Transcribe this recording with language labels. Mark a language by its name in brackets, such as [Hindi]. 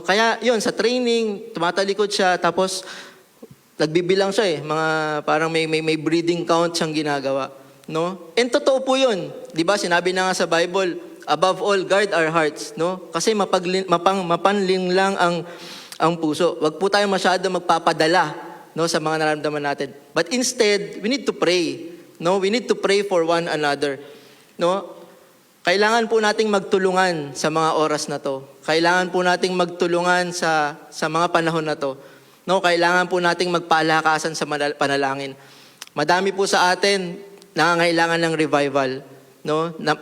[Filipino] Kaya 'yon sa training, tumatalikod siya tapos nagbibilang siya mga parang may breathing count siyang ginagawa, no? And totoo po 'yun. 'Di ba? Sinabi na nga sa [English] Bible, above all guard our hearts, no? [Filipino] Kasi mapanling lang ang puso. Wag po tayo masyado magpapadala, no, sa mga nararamdaman natin. [English] But instead, we need to pray. No, we need to pray for one another. No? [Filipino] Kailangan po nating magtulungan sa mga oras na to. Kailangan po nating magtulungan sa mga panahon na to. No, kailangan po nating magpalakasan sa panalangin. Madami po sa atin nangangailangan ng revival, no?